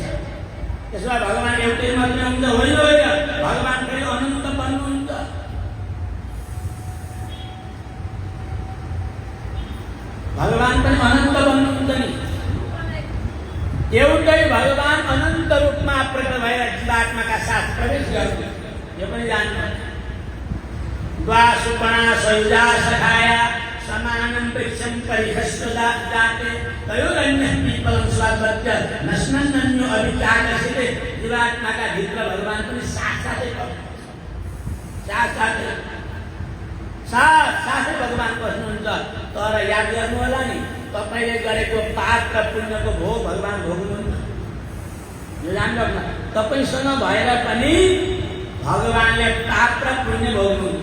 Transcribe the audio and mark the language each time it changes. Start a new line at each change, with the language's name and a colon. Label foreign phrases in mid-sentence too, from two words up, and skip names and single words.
Nepali: त्यसो भए भगवान एउटै मात्रै हुन्छ होइन? भगवान फेरि अनन्त बन्नुहुन्छ। भगवान पनि अनन्त बन्नुहुन्छ नि। एउटै भगवान अनन्त रूपमा प्रकट भएर जीवात्माका साथ प्रवेश गर्नु, यो पनि जान्नु।
Sanskrit: द्वासुपणा सयुजा सखाया समानं वृक्षं परिखस्व जाते तयोरन्यः पीपलं स्वाद्वत्य नश्नन्यो अभिचाकसिते।
Nepali: जीवात्माका भित्र भगवान पनि साथसाथै साथसाथै भगवान बस्नुहुन्छ। तर याद गर्नु होला नि, तपाईँले गरेको पाप र पुण्यको भोग भगवान भोग्नुहुन्न। यो जान्नुहोस् न, तपाईँसँग भएर पनि भगवानले पाप र पुण्य भोग्नुहुन्छ।